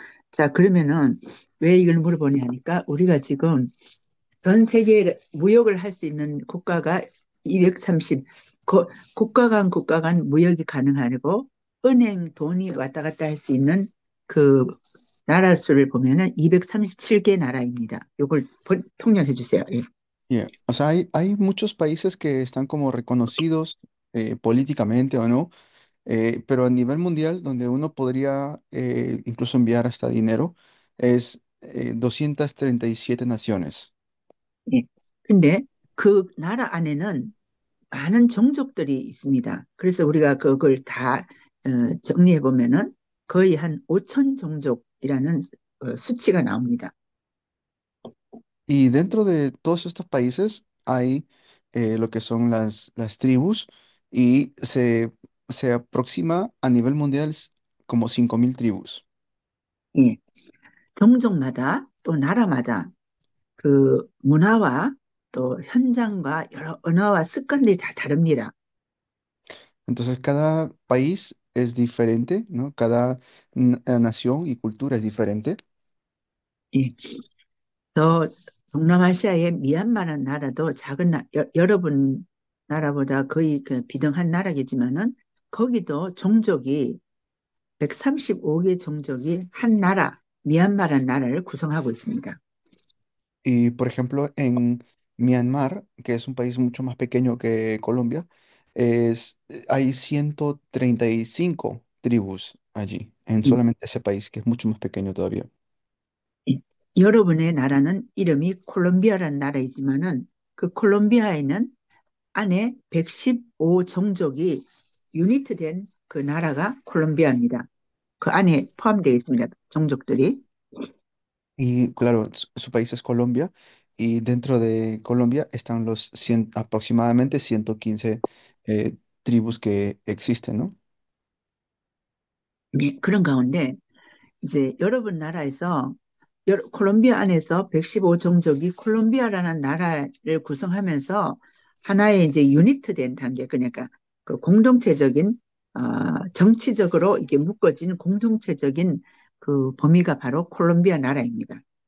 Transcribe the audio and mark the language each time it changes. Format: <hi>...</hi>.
<ko>자, 그러면은 왜 이걸 물어보냐 하니까 우리가 지금 전 세계 무역을 할 수 있는 국가가 230, 국가 간 무역이 가능하고 은행 돈이 왔다 갔다 할 수 있는 그 나라 수를 보면은 237개 나라입니다. 요걸 통역해 주세요. 예. Yeah.</ko> <es>O sea, hay muchos países que están como reconocidos políticamente o no, pero a nivel mundial, donde uno podría incluso enviar hasta dinero, es 237 naciones.</es> <ko>예. 근데 그 나라 안에는 많은 종족들이 있습니다. 그래서 우리가 그걸 다 정리해 보면은 거의 한 5천 종족이라는 수치가 나옵니다.</ko> <es>Y dentro de todos estos países hay lo que son las tribus y se aproxima a nivel mundial como 5.000 tribus.</es> <ko>예. 종족마다 또 나라마다 그 문화와 또 현장과 여러 언어와 습관들이 다 다릅니다.</ko> <es>Entonces cada país es diferente, ¿no? Cada nación y cultura es diferente.</es> <ko>예. 더 동남아시아의 미얀마라는 나라도 작은 여러분 나라보다 거의 그 비등한 나라겠지만은 거기도 종족이 135개 종족이 한 나라, 미얀마라는 나라를 구성하고 있습니다.</ko> <es>Y por ejemplo, en Myanmar, que es un país mucho más pequeño que Colombia, hay 135 tribus allí, en solamente ese país, que es mucho más pequeño todavía.</es> <ko>여러분의 나라는 이름이 콜롬비아라는 나라이지만은 그 콜롬비아에는 안에 115 종족이 유니트된 그 나라가 콜롬비아입니다. 그 안에 포함되어 있습니다. 종족들이.</ko> <es>Y claro, su país es Colombia, y dentro de Colombia están los aproximadamente 115 tribus que existen, ¿no?</es> <ko>네, 그런 가운데 이제 여러분 나라에서 콜롬비아 안에서 115 종족이 콜롬비아라는 나라를 구성하면서 하나의 이제 유니트된 단계, 그러니까 그 공동체적인 정치적으로 이게 묶어진 공동체적인 그 범위가 바로 콜롬비아 나라입니다.</ko>